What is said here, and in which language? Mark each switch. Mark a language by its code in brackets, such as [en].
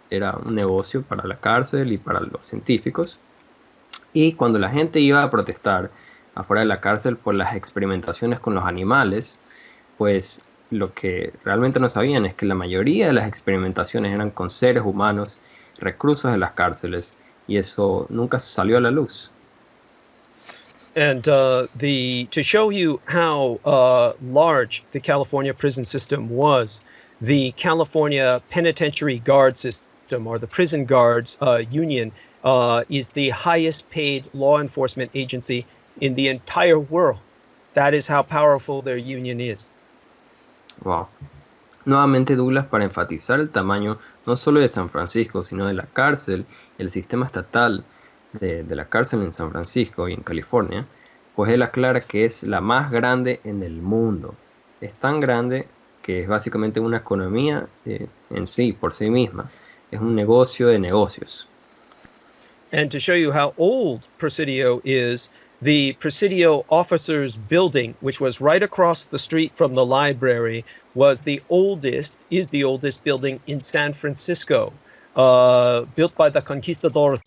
[es] Era un negocio para la cárcel y para los científicos, y cuando la gente iba a protestar afuera de la cárcel por las experimentaciones con los animales, pues lo que realmente no sabían es que la mayoría de las experimentaciones eran con seres humanos reclusos de las cárceles, y eso nunca salió a la luz. [en] And to show you how large the California prison system was, the California Penitentiary Guard System, or the Prison Guards Union, is the highest paid law enforcement agency in the entire world. That is how powerful their union is. Wow. [es] Nuevamente Douglas, para enfatizar el tamaño no solo de San Francisco, sino de la cárcel, el sistema estatal de la cárcel en San Francisco y en California, pues él aclara que es la más grande en el mundo. Es tan grande que es básicamente una economía en sí, por sí misma. Es un negocio de negocios. [en] And to show you how old Presidio is, the Presidio Officers Building, which was right across the street from the library, is the oldest building in San Francisco, built by the conquistadores.